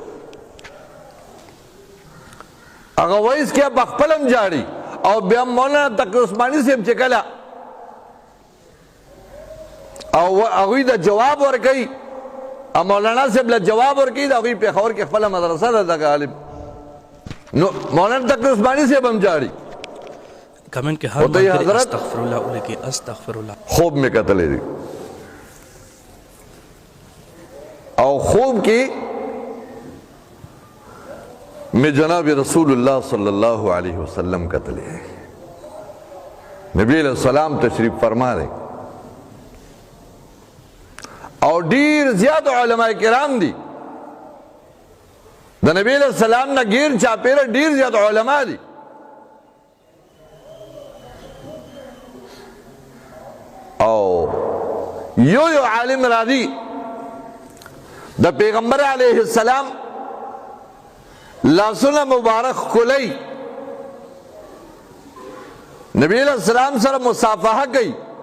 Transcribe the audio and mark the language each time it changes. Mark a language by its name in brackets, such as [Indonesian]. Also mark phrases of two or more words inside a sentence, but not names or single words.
[Pashto] هغه وایس کې په خپلم جاړي او بیا مولانا تقی عثمانی صاحب چې کله او هغوی د جواب ورکوي مولانا صاحب له جواب ورکوي د هغوی پېښور کې خپله مدرسه ده دغه عالم نو مولانا تقی عثمانی صاحب هم جاړي. کمنٹ کې هر ملګری [Arabic] استغفر الله [Pashto] ولیکي [Arabic] استغفر الله. [Pashto] خوب مې کتلی دی او خوب کې [Urdu] میں جناب رسول اللہ صلی اللہ علیہ وسلم قتلے نبی علیہ السلام تشریف فرما رہے اور [Pashto] ډیر زیاد علماء کرام دی د نبی [Arabic] علیہ السلام [Pashto] نه غیر چاپیره ډیر زیاد علماء دي. او یو عالم راضی د پیغمبر [Arabic] علیہ السلام [Pashto] لاسونه مبارک کلی نبی [Arabic] علیہ السلام [Pashto] سره مصافحه کوي.